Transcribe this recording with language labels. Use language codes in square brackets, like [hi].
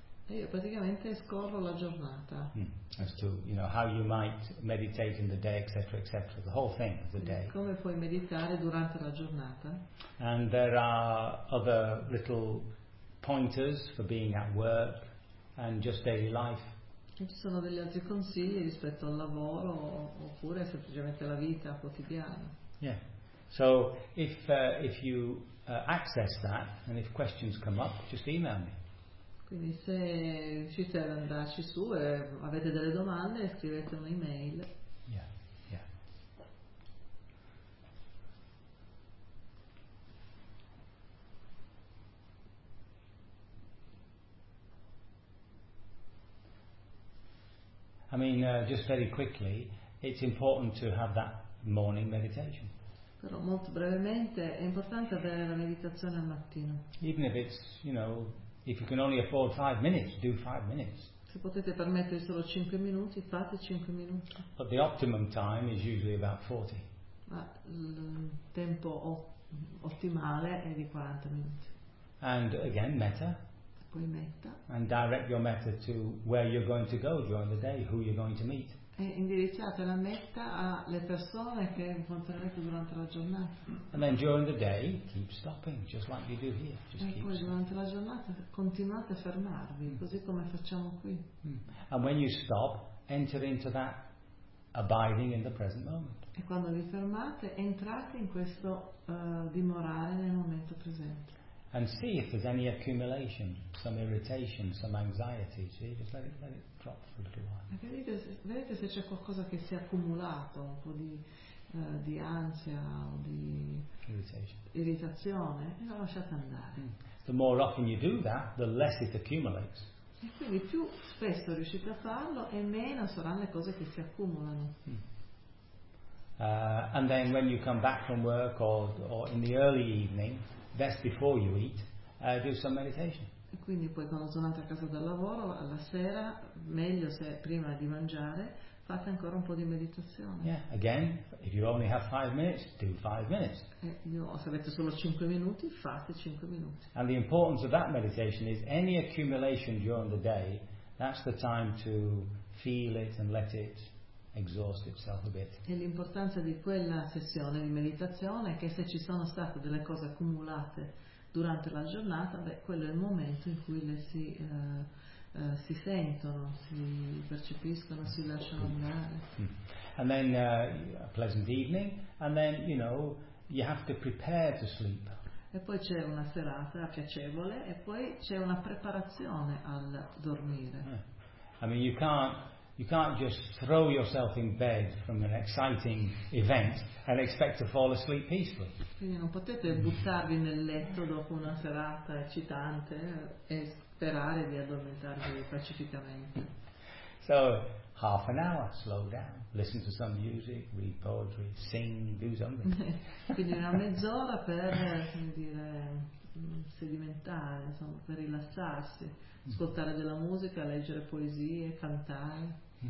[it] Io praticamente scorro la giornata. [en] As to how you might meditate in the day, etc., etc., the whole thing of the day. [it] Come puoi meditare durante la giornata? [en] And there are other little pointers for being at work and just daily life. [it] Ci sono degli altri consigli rispetto al lavoro oppure semplicemente la vita quotidiana. [en] Yeah. So if you access that and if questions come up, just email me. [it] Quindi se riuscite ad andarci su e avete delle domande, scrivete un'email. [en] I mean, just very quickly, it's important to have that morning meditation. [it] Però molto brevemente, è importante avere la meditazione al mattino. [en] Even if it's, you know, if you can only afford 5 minutes, do 5 minutes. [it] Se potete permettere solo 5 minuti, fate 5 minuti. [en] But the optimum time is usually about 40. [it] Ma il tempo ottimale è di 40 minuti. [en] And again, metta. And direct your metta to where you're going to go during the day, who you're going to meet. [it] E indirizzate la metta alle persone che incontrerete durante la giornata. [en] And then during the day, keep stopping, just like you do here. Just [it] e poi durante la giornata continuate a fermarvi, così come facciamo qui. [en] And when you stop, enter into that abiding in the present moment. [it] E quando vi fermate, entrate in questo dimorare nel momento presente. [en] And see if there's any accumulation, some irritation, some anxiety. See, just let it drop for a little while. [it] Vedete se c'è qualcosa che si è accumulato, un po' di ansia o di irritazione, e lo lasciate andare. [en] The more often you do that, the less it accumulates. [it] E quindi più spesso riuscite a farlo, e meno saranno le cose che si accumulano. [en] And then when you come back from work or in the early evening, best before you eat, do some meditation. [it] E quindi poi quando tornate a casa dal lavoro, alla sera, meglio se prima di mangiare, fate ancora un po' di meditazione. [en] Yeah, again, if you only have 5 minutes, do 5 minutes. [it] Se avete solo 5 minuti, fate 5 minuti. [en] And the importance of that meditation is any accumulation during the day, that's the time to feel it and let it exhaust itself a bit. [it] E l'importanza di quella sessione di meditazione è che se ci sono state delle cose accumulate durante la giornata, beh, quello è il momento in cui le si sentono, si percepiscono, si lasciano andare. [en] And then a pleasant evening, and then, you know, you have to prepare to sleep. [it] E poi c'è una serata piacevole e poi c'è una preparazione al dormire. [en] I mean, you can't just throw yourself in bed from an exciting event and expect to fall asleep peacefully. [it] Quindi non potete buttarvi nel letto dopo una serata eccitante e sperare di addormentarvi pacificamente. [en] So, half an hour, slow down, listen to some music, read poetry, sing, do something. [it] Quindi una mezz'ora per, come dire, sedimentare, insomma, per rilassarsi, ascoltare della musica, leggere poesie, cantare.